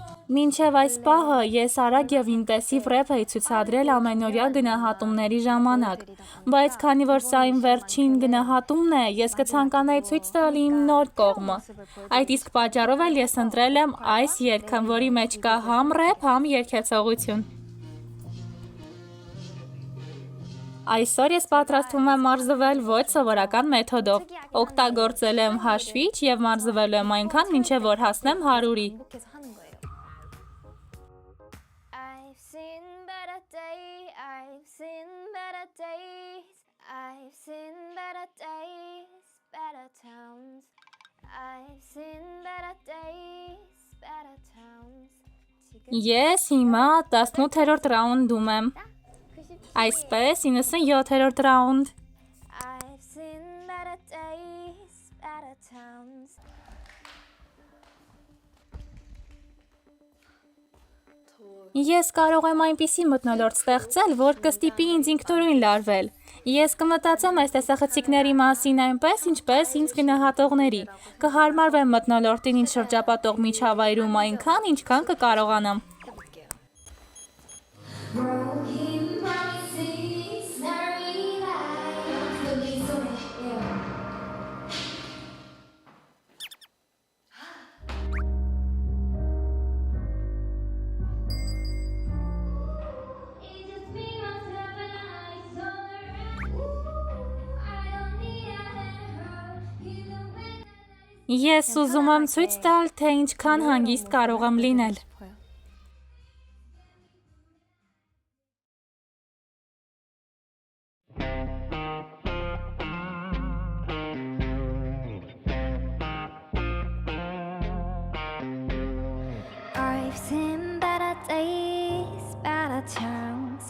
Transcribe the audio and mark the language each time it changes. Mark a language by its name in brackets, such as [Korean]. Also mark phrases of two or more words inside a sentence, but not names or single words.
[Armenian] Մինչև այս պահը ես արագ եւ ինտենսիվ ռեփ էի ցուցադրել ամենօրյա գնահատումների ժամանակ, բայց քանի որ սա իմ վերջին գնահատումն է, ես կցանկանայի ցույց տալ իմ նոր կողմը։ Այդ իսկ պատճառով էլ ես ընտրել եմ այս երգը, որի մեջ կա համ ռեփ, համ երգեցողություն։ Այսօր ես պատրաստվում եմ մարզվել ոչ սովորական մեթոդով։ Օգտագործել եմ հաշվիչ եւ մարզվել եմ այնքան, մինչեւ որ հասնեմ 100-ի։ [Korean] 반복해서 하는 거예요. [English] I've seen better days, I've seen better days, I've seen better days, better towns. I've seen better days, better towns. [Armenian] Ես հիմա 18-րդ ռաունդում եմ։ Այսպես 97-րդ ռաունդ։ [English] I've seen better days, better towns. [Armenian] Ես կարող եմ այնպիսի մթնոլորտ ստեղծել, որ կստիպի ինձ ինքնուրույն լարվել։ Ես կմտածեմ այս տեսախցիկների մասին այնպես, ինչպես ինձ գնահատողների։ Կհարմարվեմ մթնոլորտին ինձ շրջապատող միջավայրում այնքան, ինչքան կկարողանամ։ [English] Broken promises, not rely on the reason. It's just me, myself, and I. It's all around. I don't need a hand. Even when [Armenian] Ես ուզում եմ ցույց տալ, թե ինչքան հանգիստ կարող եմ լինել։ [Korean] 싶어요. [English] I've seen better days, better times.